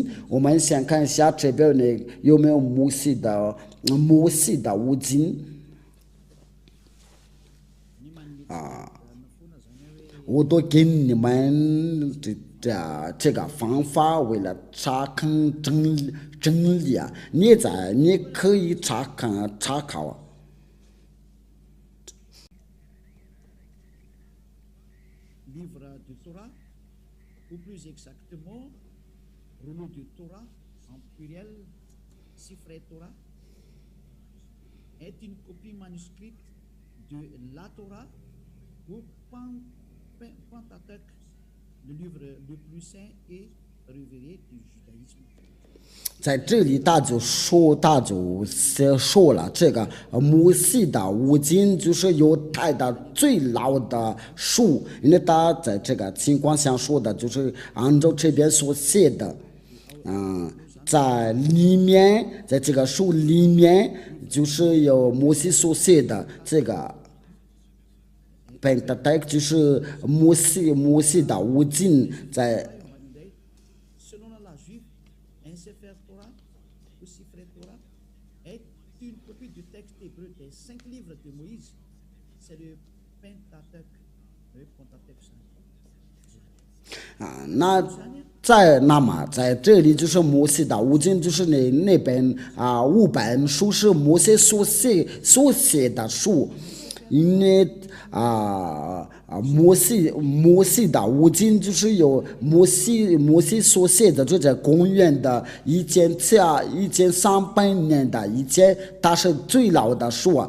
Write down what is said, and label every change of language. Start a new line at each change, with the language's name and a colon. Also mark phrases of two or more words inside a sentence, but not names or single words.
Chinese: 我们先看一下这边有没有摩西的五经我都给你们这个方法，为了查看真理啊，你可以查考。
French: Livre du Torah, ou plus exactement, rouleau du Torah en pluriel, Sifrei Torah, est une copie manuscrite de la Torah ou Pentateuch, le livre le plus saint et révéré du judaïsme.
Chinese: 在这里他就说了，这个摩西的五经就是犹太的最老的书，因为他在这个情况下说的就是按照这边所写的，在里面，在这个书里面就是有摩西所写的这个Pentateuch，就是摩西的五经在。
French: Selon la juive, un Sefer Torah ou Sifrei Torah est une copie du texte hébreu des 5 livres de Moïse. C'est le Pentateuch. Le Pentateuch.
Chinese: 在这里就是摩西的五经，就是那本5本书是摩西所写的书，因为摩西的五经就是有摩西所写的，就在公元的1300年的以前，它是最老的书啊。